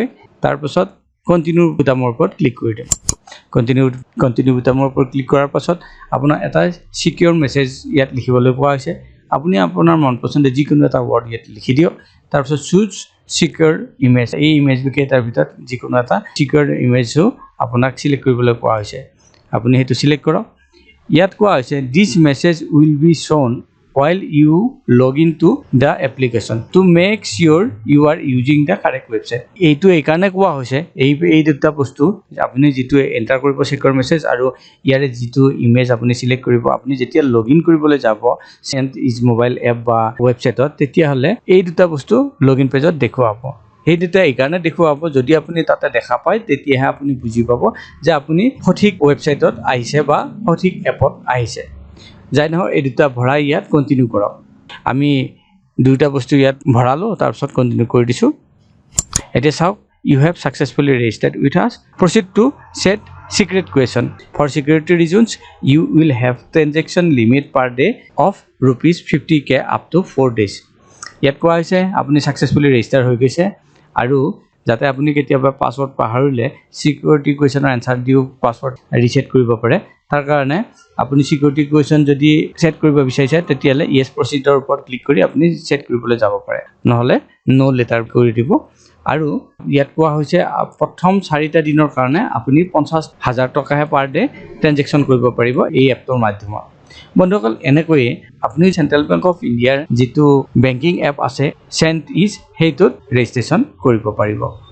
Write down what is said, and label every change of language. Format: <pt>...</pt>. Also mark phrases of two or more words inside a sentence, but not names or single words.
<as>তাৰপাছত কণ্টিনিউ বুটামৰ ওপৰত ক্লিক কৰি দিম। কণ্টিনিউ বুটামৰ ওপৰত ক্লিক কৰাৰ পাছত আপোনাৰ এটা</as> <en>secure message</en> <as>ইয়াত লিখিবলৈ কোৱা হৈছে। আপুনি আপোনাৰ মন পচন্দৰ যিকোনো এটা ৱৰ্ড ইয়াত লিখি দিয়ক। তাৰপিছত</as> <en>choose secure image,</en> <as>এই ইমেজকেইটাৰ ভিতৰত যিকোনো এটা</as> <en>secure imageো</en> <as>আপোনাক চিলেক্ট কৰিবলৈ কোৱা হৈছে। আপুনি সেইটো চিলেক্ট কৰক। ইয়াত কোৱা হৈছে</as> <en>this message will be shown while you log into the application to make sure you are using the correct website।</en> <as>এইটো এইকাৰণে কোৱা হৈছে, এই দুটা বস্তু আপুনি যিটো এণ্টাৰ কৰিব</as> <en>secure message</en> <as>আৰু ইয়াৰে যিটো ইমেজ আপুনি চিলেক্ট কৰিব, আপুনি যেতিয়া লগইন কৰিবলৈ যাব চেণ্টইজ মোবাইল এপ বা ৱেবছাইটত, তেতিয়াহ'লে এই দুটা বস্তু</as> <en>login pageত</en> <as>দেখুৱাব। সেই দুটা এইকাৰণে দেখুৱাব, যদি আপুনি তাতে দেখা পায় তেতিয়াহে আপুনি বুজি পাব যে আপুনি সঠিক ৱেবছাইটত আহিছে বা সঠিক এপত আহিছে। যাই নহয়, এই দুটা ভৰাই ইয়াত কণ্টিনিউ কৰক। আমি দুটা বস্তু ইয়াত ভৰালোঁ, তাৰপিছত কণ্টিনিউ কৰি দিছোঁ। এতিয়া চাওক,</as> <en>you have successfully registered with us, proceed to set secret question for security reasons, you will have transaction limit per day of ₹50K up to 4 days.</en> <as>ইয়াত কোৱা হৈছে আপুনি সাকসেসফুলি ৰেজিষ্টাৰ হৈ গৈছে আৰু যাতে আপুনি কেতিয়াবা পাসওয়ার্ড পাহৰিলে</as> <en>security questionৰ</en> <as>এনসাৰ দিও</as> <en>password reset</en> <as>কৰিব পাৰে তাৰ কাৰণে আপুনি</as> <en>security question</en> <as>যদি সেট কৰিব বিচাৰিছে তেতিয়ালে</as> <en>yes proceedৰ</en> <as>ওপৰত ক্লিক কৰি আপুনি সেট কৰিবলৈ যাব পাৰে নহলে</as> <en>no later</en> <as>কৰি দিব আৰু ইয়াত কোৱা হৈছে প্ৰথম 4টা দিনৰ কাৰণে আপুনি 50,000 টকাহে</as> <en>per day transaction</en> <as>কৰিব পাৰিব এই এপটোৰ মাধ্যমত বন্ধুসকল এনেকৈ আপুনি সেন্ট্ৰেল বেংক অফ ইণ্ডিয়াৰ যেটো</as> <en>banking app</en> <as>আছে সেন্ট ইজ হেইটোত ৰেজিষ্ট্ৰেচন কৰিব পাৰিব</as>